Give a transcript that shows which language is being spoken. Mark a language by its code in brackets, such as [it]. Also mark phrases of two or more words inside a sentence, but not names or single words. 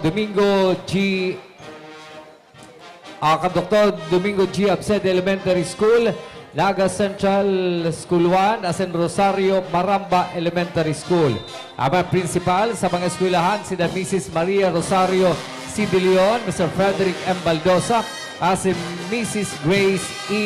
[bik] Domingo G. Dr. Domingo G. Absed Elementary School, Naga Central School 1, Asen Rosario, Maramba Elementary School. Ang principal sa mga eskwelahan sina Mrs. Maria Rosario C. De Leon, Mr. Frederick M. Baldosa, as Mrs. Grace E.